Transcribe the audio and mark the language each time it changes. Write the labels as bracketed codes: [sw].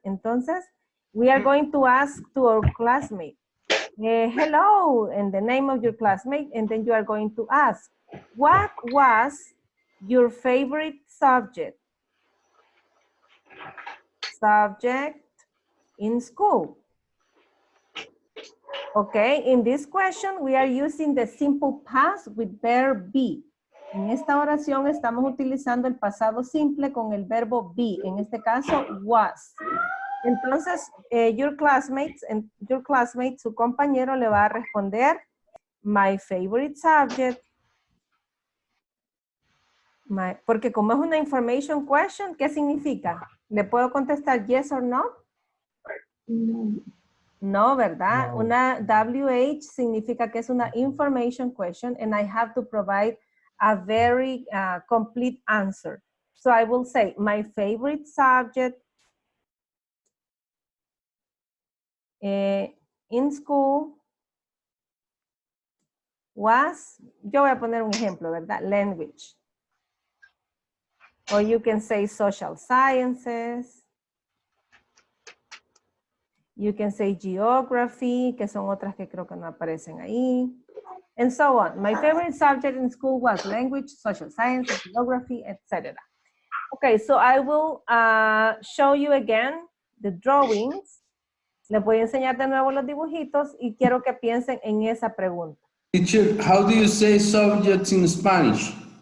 [es] Entonces, [en] we are going to ask to our classmate, hello, and the name of your classmate, and then you are going to ask, what was your favorite subject? Subject in school. Okay, in this question, we are using the simple past with verb be. [es] En esta oración estamos utilizando el pasado simple con el verbo be, en este caso was. Entonces, [en] your classmate, [es] su compañero le va a responder, [en] my favorite subject. [es] Porque como es una [en] information question, [es] ¿qué significa? ¿Le puedo contestar [en] yes or no? [es] No. No, ¿verdad? No. Una WH significa que es una [en] information question and I have to provide a very complete answer. So I will say my favorite subject in school was, [es] yo voy a poner un ejemplo, ¿verdad? [en] Language. Or you can say social sciences. You can say geography, [es] que son otras que creo que no aparecen ahí. [en] And so on. My favorite subject in school was language, social science, geography, etc. Okay, so I will show you again the drawings. [es] Les voy a enseñar de nuevo los dibujitos y quiero que piensen en esa pregunta. [en] Teacher, how do you say subjects in Spanish?